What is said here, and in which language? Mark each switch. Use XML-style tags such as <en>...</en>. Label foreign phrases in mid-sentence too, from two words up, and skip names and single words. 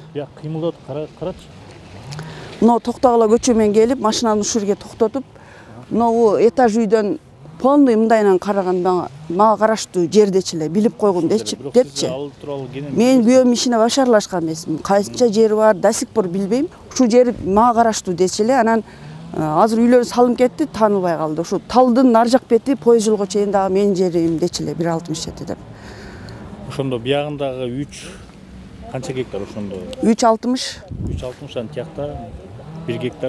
<ky>кыймылдатып карачы. Мына Токтогула көчө менен келип, машинаны ушул жерге токтотуп, мына этаж үйдөн полный мындайынан караганда мага караштуу жердечи эле билип койгун депчи. Мен күйөөм ишине баш аралашкан эмесмин. Кайсынча жери бар,</ky> <ru>до сих пор билбейм.</ru> <ky>Ушул жер мага караштуу дечи эле. Анан азыр үйлөр салынып кетти, таанылбай калды. Ошо талдын ар жак бети поезд жолго чейин дагы менин жерим дечи эле 1.67 деп. Ошондо биягындагы 3 канча гектар ошондо? 3.60. 3.60 анан тиякта 1 гектар.</ky>